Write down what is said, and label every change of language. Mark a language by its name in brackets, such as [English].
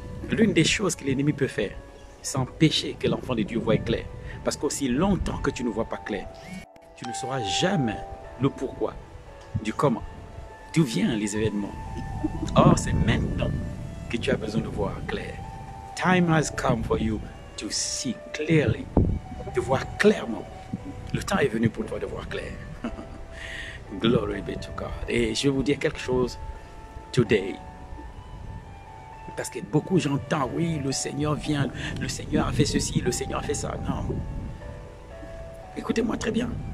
[French] L'une des choses que l'ennemi peut faire, c'est empêcher que l'enfant de Dieu voie clair. Parce qu'aussi longtemps que tu ne vois pas clair, tu ne sauras jamais le pourquoi, du comment, d'où viennent les événements. Or, c'est maintenant que tu as besoin de voir clair. [English] Time has come for you to see clearly, [French] de voir clairement. Le temps est venu pour toi de voir clair. [English] Glory be to God. [French] Et je vais vous dire quelque chose today. Parce que beaucoup j'entends, oui, le Seigneur vient, le Seigneur a fait ceci, le Seigneur a fait ça. Non. Écoutez-moi très bien.